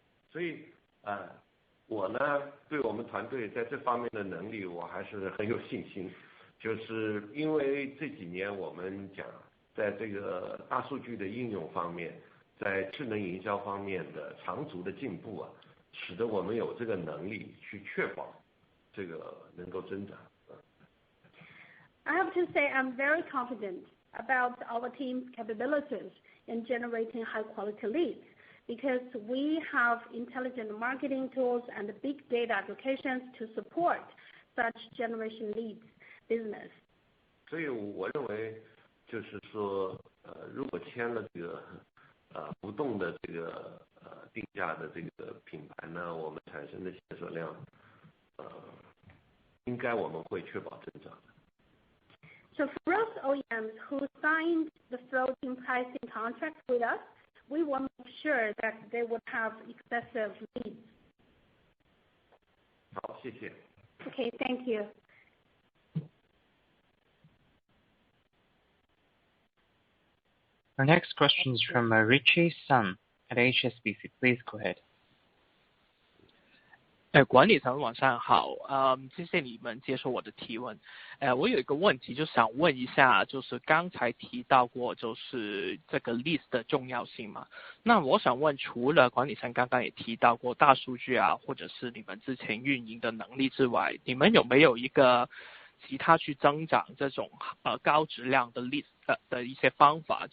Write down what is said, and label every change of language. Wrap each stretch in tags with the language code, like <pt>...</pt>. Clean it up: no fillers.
<zh>所以我呢对我们团队在这方面的能力我还是很有信心，就是因为这几年我们讲在这个大数据的应用方面，在智能营销方面的长足的进步啊，使得我们有这个能力去确保这个能够增长。</zh> <en>I have to say I'm very confident about our team's capabilities in generating high-quality leads, because we have intelligent marketing tools and big data applications to support such generation leads business.</en> <zh>所以我认为就是说如果签了这个不动的这个定价的这个品牌呢，我们产生的销售量应该我们会确保增长的。</zh> <en>So for those OEMs who signed the floating pricing contract with us, we will make sure that they would have excessive leads.</en> <zh>好，谢谢。</zh> <en>Okay, thank you. Our next question is from Richie Sun at HSBC. Please go ahead.</en> <zh>管理层晚上好，谢谢你们接受我的提问。我有一个问题就想问一下，就是刚才提到过就是这个 list 的重要性嘛，那我想问，除了管理层刚刚也提到过大数据啊，或者是你们之前运营的能力之外，你们有没有一个其他去增长这种高质量的 list 的一些方法？</zh>